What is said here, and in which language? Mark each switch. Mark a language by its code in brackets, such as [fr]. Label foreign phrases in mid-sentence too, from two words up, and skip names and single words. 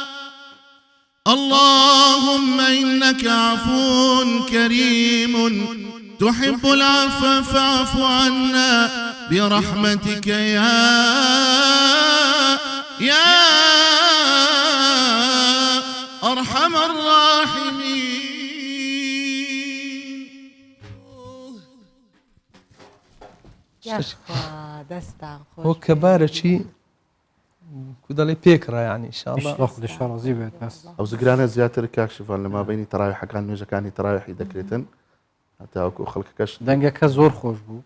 [ar] اللهم إنك عفو كريم تحب العفو فاعف عنا برحمتك يا أرحم الراحمين [ckb] دەستا ئەو کەبارەی کو دەڵێ پێکڕە یعنی ئینشاءالله خودش ڕازی بێت بەس ئەو زگرانە زیاتر کاکشفان لە مابینی تەراویحەکان نوێژەکانی تەراویحی دەکرێتن هەتاوەکو خەڵکەکەش دەنگەکە زۆر خۆش بوو